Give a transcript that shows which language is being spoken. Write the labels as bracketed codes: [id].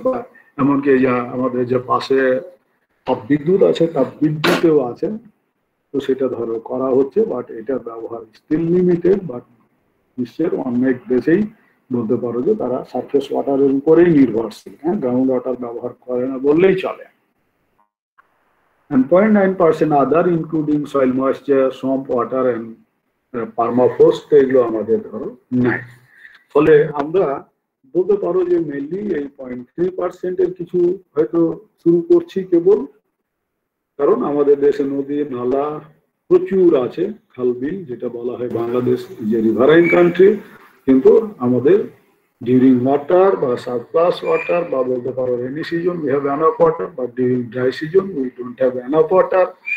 [bn] বা এমনকি আমাদের যে পাশে তাপবিদ্যুৎ আছে, তাপবিদ্যুতেও আছে, তো সেটা ধরো করা হচ্ছে, বাট এটার ব্যবহার স্টিল লিমিটেড। বাট বিশ্বের অনেক দেশেই বলতে পারো যে তারা সারফেস ওয়াটারের উপরেই নির্ভরশীল, গ্রাউন্ড ওয়াটার ব্যবহার করে না বললেই চলে। [en] and 0.9% other including soil moisture, swamp water and permafrost [bn] এগুলো আমাদের ধরো নাই। ফলে আমরা বলতে পারো যে মেইনলি এই 0.3% এর কিছু হয়তো শুরু করছি কেবল, কারণ আমাদের দেশে নদী নালা প্রচুর আছে, খালবিল যেটা বলা হয় বাংলাদেশ যে রিভারাইন কান্ট্রি, কিন্তু আমাদের ডিউরিং ওয়াটার বা সারপ্লাস ওয়াটার বা বলতে পারো [en] rainy season we have enough water, [bn] but during dry season we don't have enough water.